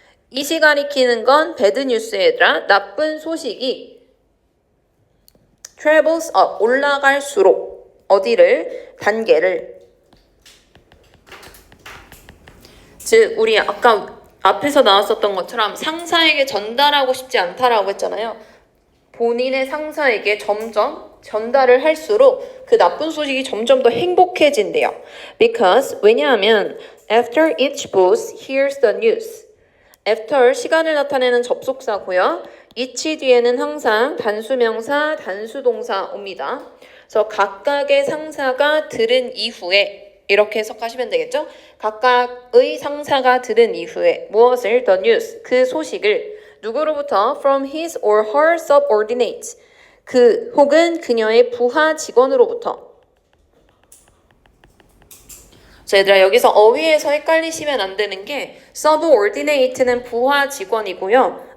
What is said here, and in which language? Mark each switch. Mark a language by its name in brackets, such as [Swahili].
[Korean] 이시 가리키는 건 배드 뉴스 얘들아 나쁜 소식이 [English] travels up [Korean] 올라갈수록 어디를 단계를 즉 우리 아까 앞에서 나왔었던 것처럼 상사에게 전달하고 싶지 않다라고 했잖아요. 본인의 상사에게 점점 전달을 할수록 그 나쁜 소식이 점점 더 행복해진대요. [English] Because [Korean] 왜냐하면 [English] after each boss hears the news. [Korean] after 시간을 나타내는 접속사고요. each 뒤에는 항상 단수명사, 단수동사 옵니다. 그래서 각각의 상사가 들은 이후에 이렇게 해석하시면 되겠죠? 각각의 상사가 들은 이후에 무엇을 [English] the news [Korean] 그 소식을 누구로부터 [English] from his or her subordinates [Korean] 그 혹은 그녀의 부하 직원으로부터 자 얘들아 여기서 어휘에서 헷갈리시면 안 되는 게 subordinate는 부하 직원이고요.